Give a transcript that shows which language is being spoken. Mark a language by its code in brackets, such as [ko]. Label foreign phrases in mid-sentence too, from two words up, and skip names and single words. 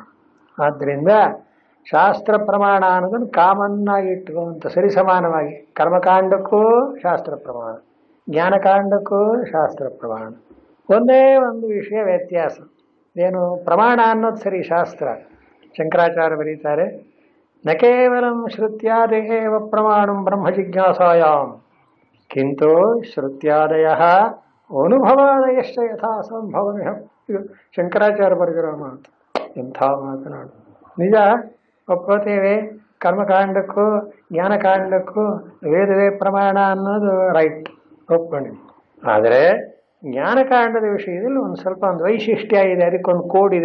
[kn] ಆದ್ದರಿಂದ ಶಾಸ್ತ್ರ ಪ್ರಮಾಣ ಅನ್ನೋದನ್ನು ಕಾಮನ್ನಾಗಿ ಇಟ್ಟುವಂಥ ಸರಿಸಮಾನವಾಗಿ ಕರ್ಮಕಾಂಡಕ್ಕೂ ಶಾಸ್ತ್ರ ಪ್ರಮಾಣ, ಜ್ಞಾನಕಾಂಡಕ್ಕೂ ಶಾಸ್ತ್ರ ಪ್ರಮಾಣ. ಒಂದೇ ಒಂದು ವಿಷಯ ವ್ಯತ್ಯಾಸ ಏನು? ಪ್ರಮಾಣ ಅನ್ನೋದು ಸರಿ ಶಾಸ್ತ್ರ. ಶಂಕರಾಚಾರ್ಯ ಬರೀತಾರೆ, [sa] ನ ಕೇವಲಂ ಶ್ರುತ್ಯಾದೇವ ಪ್ರಮಾಣಂ ಬ್ರಹ್ಮ ಜಿಜ್ಞಾಸಾಯಾಮ್ ಕಿಂತು ಶ್ರುತ್ಯಾದಯಃ ಅನುಭವಾದಯಶ್ಚ ಯಥಾ ಸಂಭವಮಿಹ. [kn] ಇದು ಶಂಕರಾಚಾರ್ಯ ಬರೆದಿರೋ ಮಾತು. ಎಂಥ ಮಾತನಾಡು. ನಿಜ, ಒಪ್ಕೋತೇವೆ, ಕರ್ಮಕಾಂಡಕ್ಕೂ ಜ್ಞಾನಕಾಂಡಕ್ಕೂ ವೇದವೇ ಪ್ರಮಾಣ ಅನ್ನೋದು ರೈಟ್, ಒಪ್ಕೊಂಡಿವಿ. ಆದರೆ ಜ್ಞಾನಕಾಂಡದ ವಿಷಯದಲ್ಲಿ ಒಂದು ವೈಶಿಷ್ಟ್ಯ ಇದೆ, ಅದಕ್ಕೊಂದು ಕೋಡ್ ಇದೆ.